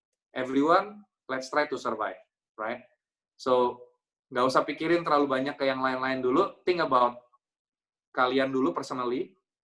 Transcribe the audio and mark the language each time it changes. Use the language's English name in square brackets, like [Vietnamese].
[English] Everyone let's try to survive, right? [Indonesian] So nggak usah pikirin terlalu banyak ke yang lain-lain dulu. [English] Think about [Indonesian] kalian dulu personally.